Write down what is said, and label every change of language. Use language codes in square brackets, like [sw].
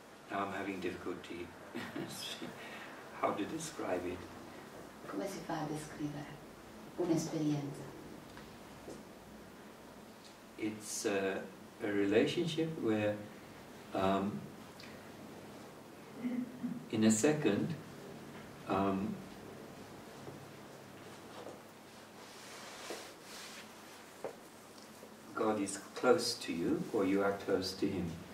[en] now I'm having difficulty how to describe it. [it] come si fa a descrivere un'esperienza? [en] It's a relationship where in a second God is close to you or you are close to Him.